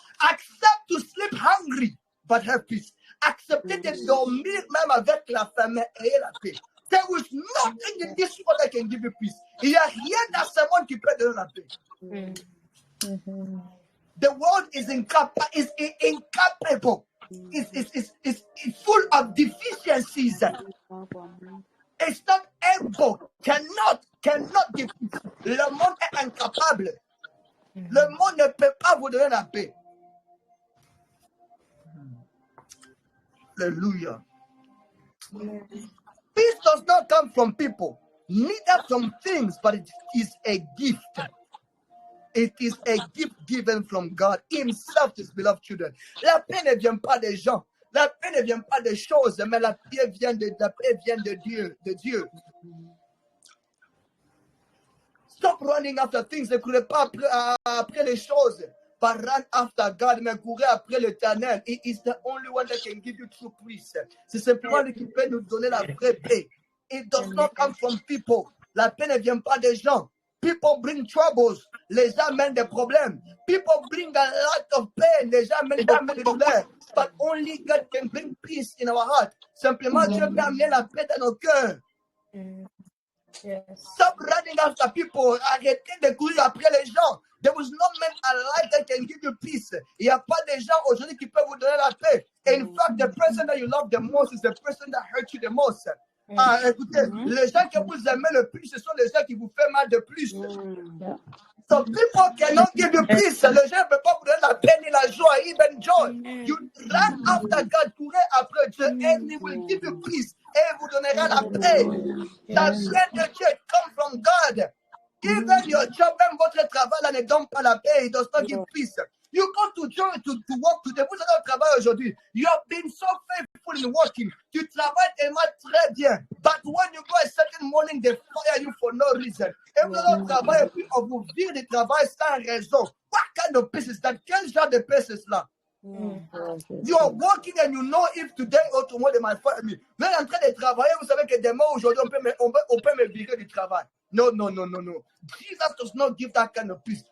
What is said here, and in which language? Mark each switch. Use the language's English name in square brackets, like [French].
[English] Accept to sleep hungry, but have peace. [French] Acceptez de dormir même avec la faim, mais ayez la paix. [English] There is nothing in this world that can give you peace. [French] Il n'y a rien dans ce monde qui peut donner la paix. [English] The world is incapable. It's full of deficiencies. It's not able, cannot give peace. [French] Le monde est incapable. Le monde ne peut pas vous donner la paix. Hallelujah. [English] Peace does not come from people, neither from things, but it is a gift. It is a gift given from God Himself to His beloved children. [French] La paix ne vient pas des gens. La paix ne vient pas des choses, mais la paix vient de Dieu. [English] Stop running after things. [French] Ne courez pas après les choses. [English] But run after God, [French] mais courez après l'Éternel. [English] He is the only one that can give you true peace. [French] C'est simplement lui qui peut nous donner la vraie paix. [English] It does not come from people. [French] La paix ne vient pas des gens. [English] People bring troubles. [French] Les gens mènent des problèmes. [English] People bring a lot of pain. [French] Les gens mènent beaucoup de douleur. [English] But only God can bring peace in our heart. [French] Simplement, Dieu peut amener la paix dans nos cœurs. [English] Stop running after people. [French] Arrêtez de courir après les gens. [English] There was no man alive that can give you peace. [French] Il n'y a pas de gens aujourd'hui qui peuvent vous donner la paix. [English] In fact, the person that you love the most is the person that hurt you the most. [French] Écoutez, les gens que vous aimez le plus, ce sont les gens qui vous font mal de plus. [English] So people cannot give you peace. [French] Les gens ne peuvent pas vous donner la paix ni la joie, [English] even joy. You run after God, [French] courez après Dieu, [English] and He will give you peace. [French] Et il vous donnera la paix. La paix de Dieu [English] come from God. Even your job, [French] même votre travail là ne donne pas la paix. [English] It does not give peace. You go to church to work today. [French] Vous allez au travail aujourd'hui. [English] You have been so faithful in working. [French] Tu travailles tellement très bien. [English] But when you go a certain morning, they fire you for no reason. [French] Et vous allez au travail et puis on vous vire du travail sans raison. [English] What kind of peace is that? [French] Quel genre de paix c'est cela? [English] You are working and you know if today or tomorrow they might fire me. [French] Vous êtes en train de travailler, vous savez que demain, aujourd'hui, on peut me virer du travail. [English] No. Jesus does not give that kind of peace.